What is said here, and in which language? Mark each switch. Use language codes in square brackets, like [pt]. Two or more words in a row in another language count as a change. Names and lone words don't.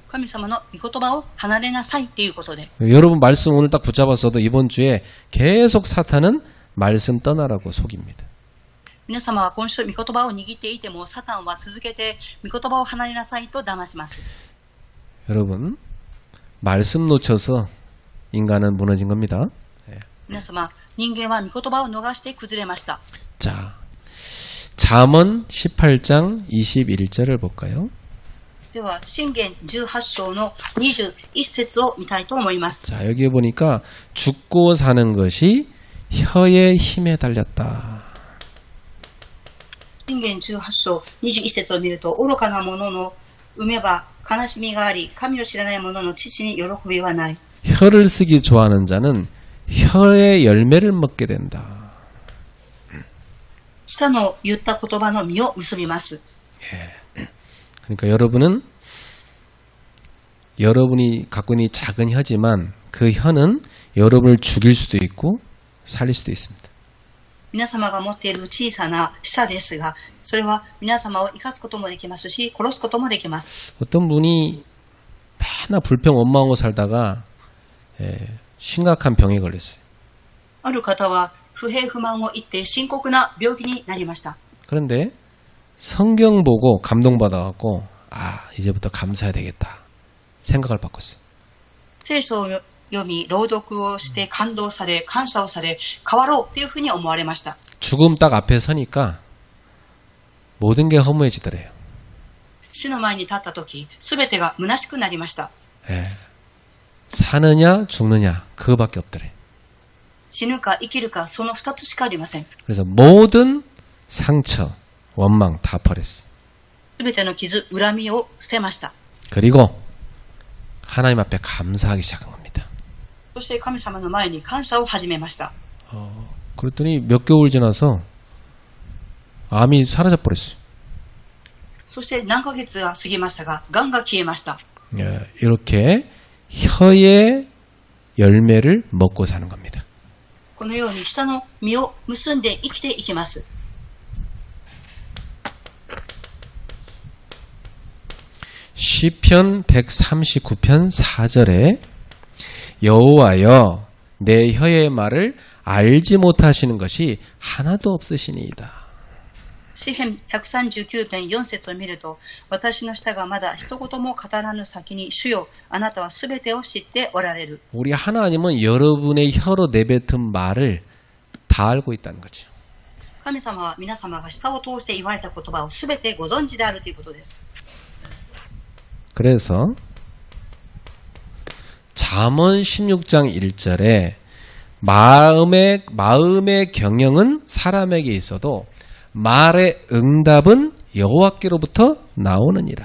[ja] 神様の御言葉を離れなさいっていうことで。 [ko] 여러분 말씀 오늘 딱 붙잡았어도 이번 주에 계속 사탄은 말씀 떠나라고 속입니다. [ja] 皆様は今週御言葉を握っていてもサタンは続けて御言葉を離れなさいと騙します。 [ko] 여러분 말씀 놓쳐서 인간은 무너진 겁니다. [ja] 皆様、人間は御言葉を逃して崩れました。 [ko] 자, 잠언 18장 21절을 볼까요? [ja] では、箴言18章の21節を見たいと思います。 [ko] 자, 여기에 보니까 죽고 사는 것이 혀의 힘에 달렸다. [ja] 箴言18章21節を見ると、愚かな者の産めば悲しみがあり、神を知らない者の父に喜びはない。 [ko] 혀를 쓰기 좋아하는 자는 혀의 열매를 먹게 된다. [ja] 舌の言った言葉の実を結びます。 [ko] 그러니까 여러분이 갖고 있는 이 작은 혀지만 그 혀는 여러분을 죽일 수도 있고 살릴 수도 있습니다. [ja] 皆様が持っている小さな舌ですが、それは皆様を生かすこともできますし、殺すこともできます。 [ko] 어떤 분이 맨날 불평 원망하고 살다가 심각한 병에 걸렸어요. [ja] ある方は不平不満を言って深刻な病気になりました。 [ko] 그런데 성경 보고 감동받아갖고 이제부터 감사해야 되겠다 생각을 바꿨어요. [ja] 聖書を読み、朗読をして感動され、感謝をされ、変わろうというふうに思われました。 [ko] 죽음 딱 앞에 서니까 모든 게 허무해지더래요. [ja] 死の前に立った時、すべてが虚しくなりました。 [ko] 사느냐 죽느냐 그거밖에 없더래. [ja] 死ぬか生きるか、その二つしかありません。 [ko] 그래서 모든 상처, 원망 다 버렸어. [ja] すべての傷、恨みを捨てました。 [ko] 그리고 하나님 앞에 감사하기 시작한 겁니다. [ja] そして神様の前に感謝を始めました。 [ko] 그랬더니 몇 개월 지나서 암이 사라져 버렸어요. [ja] そして何ヶ月が過ぎましたが、癌が消えました。 [ko] 이렇게 혀의 열매를 먹고 사는 겁니다. [ja] このように舌の実を結んで生きていきます。 [ko] 시편 139편 4절에 여호와여 내 혀의 말을 알지 못하시는 것이 하나도 없으시니이다. [ja] 詩編139編4節を見ると、私の舌がまだ一言も語らぬ先に、主よ、あなたはすべてを知っておられる。 [ko] 우리 하나님은 여러분의 혀로 내뱉은 말을 다 알고 있다는 거죠. [ja] 神様は皆様が舌を通して言われた言葉をすべてご存知であるということです。 [ko] 그래서 잠언 16장 1절에 마음의 경영은 사람에게 있어도 말의 응답은 여호와께로부터 나오느니라.